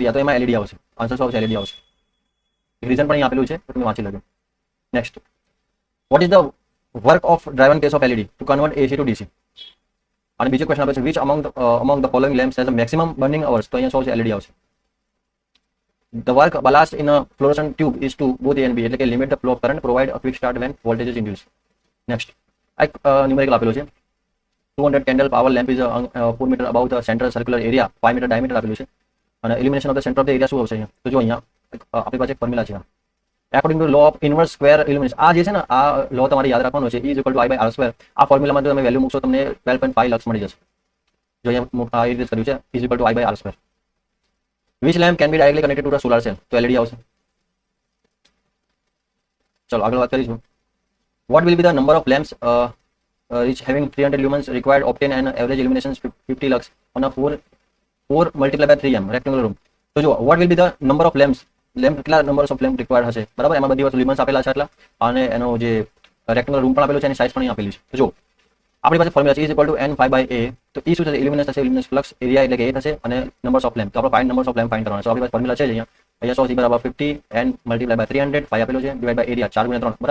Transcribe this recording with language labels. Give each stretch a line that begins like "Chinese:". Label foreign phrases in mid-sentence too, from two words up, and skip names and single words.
Gujarati: તો એમાં LED આવશે. આન્સર શું આવશે? LED આવશે. રીઝન પણ અહીંયા આપેલું છે, તો તમે વાંચી લેજો.
English: Next, what is the work of driver case of LED to convert AC to DC.
Gujarati: અને બીજો ક્વેશ્ચન આપે છે,
English: which among the following lamps has a maximum burning hours.
Gujarati: તો અહીંયા શું આવશે? LED આવશે.
English: the work ballast in a fluorescent tube is to both A and B.
Gujarati: એટલે કે
English: limit the flow of current, provide a quick start when voltage is induce.
Gujarati: નેક્સ્ટ, એક ન્યુમેરિકલ આપેલું છે.
English: 200 candle power lamp is 4 meter above the central circular area, 5 meter diameter
Gujarati: આપેલું છે. અને
English: illumination of the center of the area
Gujarati: શું આવશે અહીંયા? તો જો અહીંયા આપણી પાસે એક ફોર્મ્યુલા છે.
English: According to law of inverse square illumination.
Gujarati: આ જે છે ને, આ લો તમારે યાદ રાખવાનો છે. E = I/R². આ ફોર્મ્યુલામાં જો તમે વેલ્યુ મૂકશો તમને 12.5 લક્ષ મળી જશે. જો અહીંયા આ રીતે કર્યું છે, E = I/R².
English: Which lamp can be directly connected to the solar cell.
Gujarati: તો LED આવશે. ચલો આગળ વાત કરીશું.
English: What will be the number of lamps which having 300 lumens required obtain an average illumination 50 lux on a 4 multiplied by 3m rectangular room.
Gujarati: તો જો
English: what will be the number of lamps,
Gujarati: લેમ્પ કેટલા
English: numbers of lamp required
Gujarati: હશે, બરાબર. એમાં બધી વસ્તુ લ્યુમન્સ આપેલા છે એટલા, અને એનો જે રેક્ટેંગ્યુલર રૂમ પણ આપેલો છે, એની સાઇઝ પણ અહીં આપેલી છે. તો જો આપણી પાસે ફોર્મ્યુલા છે E = N/A. તો E શું થશે? ઇલ્યુમિનેશન થશે,
English: illumination flux area
Gujarati: એટલે કે A થશે, અને
English: numbers of lamp.
Gujarati: તો આપણે
English: find numbers of lamp find
Gujarati: કરવાના છે. આપણી પાસે ફોર્મ્યુલા છે અહીંયા 100 = 50 n
English: multiplied by
Gujarati: 300 5 આપેલો છે
English: divide by area
Gujarati: 4 × 3, બરાબર.